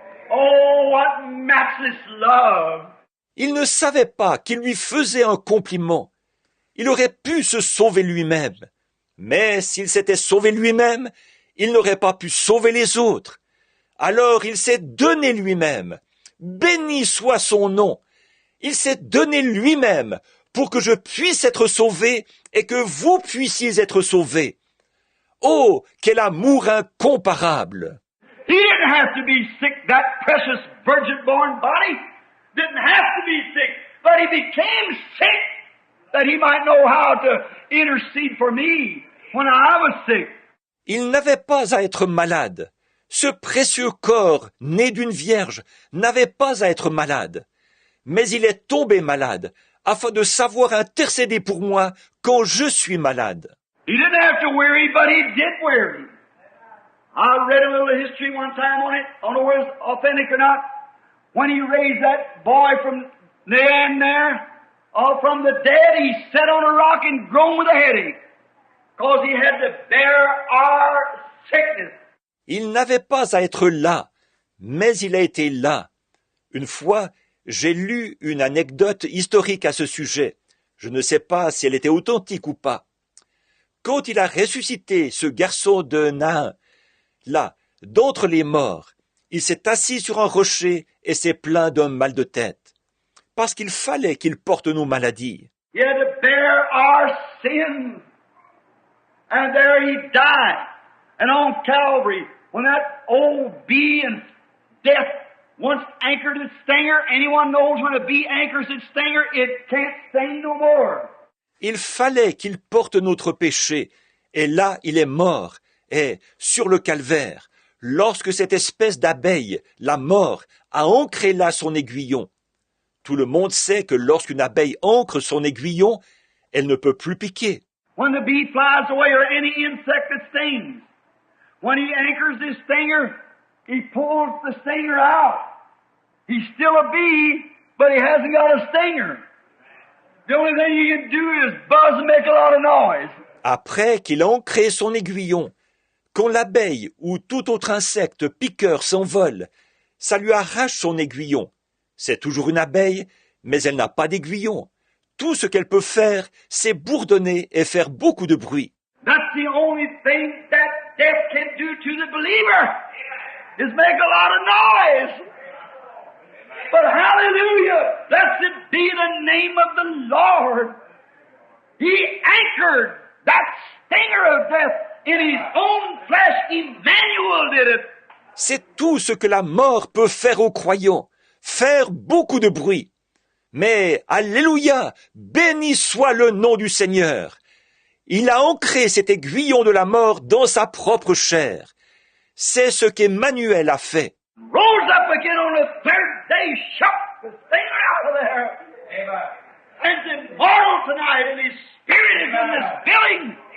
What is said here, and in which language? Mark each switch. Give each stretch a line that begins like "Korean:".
English: Oh, what matchless love.
French: Il ne savait pas qu'il lui faisait un compliment. Il aurait pu se sauver lui-même. Mais s'il s'était sauvé lui-même, il n'aurait pas pu sauver les autres. Alors il s'est donné lui-même. Béni soit son nom. Il s'est donné lui-même pour que je puisse être sauvé et que vous puissiez être sauvés. Oh, quel amour incomparable!
English: He didn't have to be sick, that precious virgin-born body. Didn't have to be sick, but he became sick that he might know how to intercede for me when I was sick.
French: Il n'avait pas à être malade. Ce précieux corps, né d'une vierge, n'avait pas à être malade. Mais il est tombé malade, afin de savoir intercéder pour moi quand je suis malade.
English: He didn't have to weary, but he did weary. I read a little history one time on it. I don't know whether it's authentic or not. When he raised that boy from Nain there, from the dead, he sat on a rock and groaned with a headache, because he had to bear our sickness.
French: Il n'avait pas à être là, mais il a été là. Une fois, j'ai lu une anecdote historique à ce sujet. Je ne sais pas si elle était authentique ou pas. Quand il a ressuscité ce garçon de Nain, là, d'entre les morts, Il s'est assis sur un rocher et s'est plaint d'un mal de tête, parce qu'il fallait qu'il porte nos maladies.
English: He had to bear our sins. And there he died. And on Calvary, when that old bee and death once anchored its stinger, anyone knows when a bee anchors its stinger, it can't sting no more.
French: Il fallait qu'il porte notre péché, et là il est mort, et sur le calvaire, lorsque cette espèce d'abeille, la mort, a ancré là son aiguillon. Tout le monde sait que lorsqu'une abeille ancre son aiguillon, elle ne peut plus piquer.
English: When the bee flies away or any insect that stings, when he anchors his stinger, he pulls the stinger out. He's still a bee, but he hasn't got a stinger. The only thing he can do is buzz and make a lot of noise.
French: Après qu'il a ancré son aiguillon, quand l'abeille ou tout autre insecte piqueur s'envole, ça lui arrache son aiguillon. C'est toujours une abeille, mais elle n'a pas d'aiguillon. Tout ce qu'elle peut faire, c'est bourdonner et faire beaucoup de bruit.
English: That's the only thing that death can do to the believer, is make a lot of noise. But hallelujah, blessed be the name of the Lord. He anchored that stinger of death in his own flesh. Emmanuel did it.
French: C'est tout ce que la mort peut faire aux croyants, faire beaucoup de bruit. Mais, alléluia, béni soit le nom du Seigneur. Il a ancré cet aiguillon de la mort dans sa propre chair. C'est ce qu'Emmanuel a fait.
English: Rose up again on the third day, shook the stinger out of there. Amen. And it's immortal tonight, and his spirit is in this building.